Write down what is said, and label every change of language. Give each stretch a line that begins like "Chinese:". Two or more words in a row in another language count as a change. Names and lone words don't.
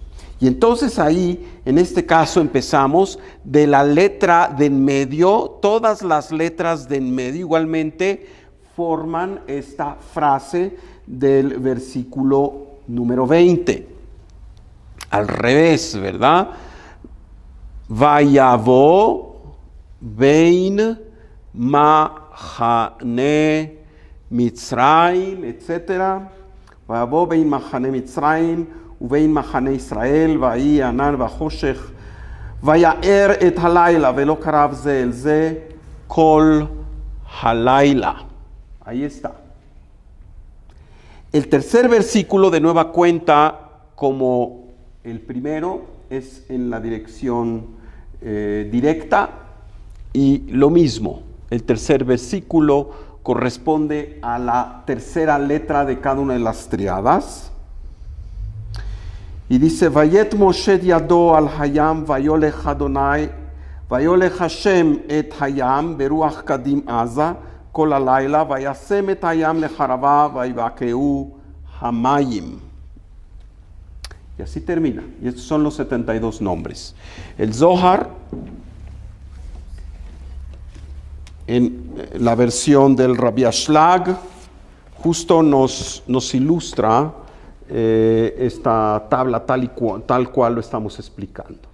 Spanish: Y entonces ahí, en este caso, empezamos de la letra de en medio. Todas las letras de en medio igualmente forman esta frase del versículo número 20. Al revés, ¿verdad?
Hebrew: ויבא בין מחנה מצרים, etc. ויבא בין מחנה מצרים ובין מחנה ישראל, ויהי ענן וחושך, ויער את הלילה, ולא קרב זה אל זה כל הלילה.
Spanish: Ahí está. El tercer versículo de nueva cuenta, como el primero, es en la dirección directa, y lo mismo, el tercer versículo corresponde a la tercera letra de cada una de las triadas. Y dice,
Hebrew: ויט משה ידו על הים, ויולך אדוני, ויולך השם את הים, ברוח קדים עזה, כל הלילה, וישם את הים לחרבה, ויבקעו המים.
Spanish: Y así termina. Y estos son los 72 nombres. El Zohar, en la versión del Rabbi Ashlag, justo nos ilustra esta tabla tal cual lo estamos explicando.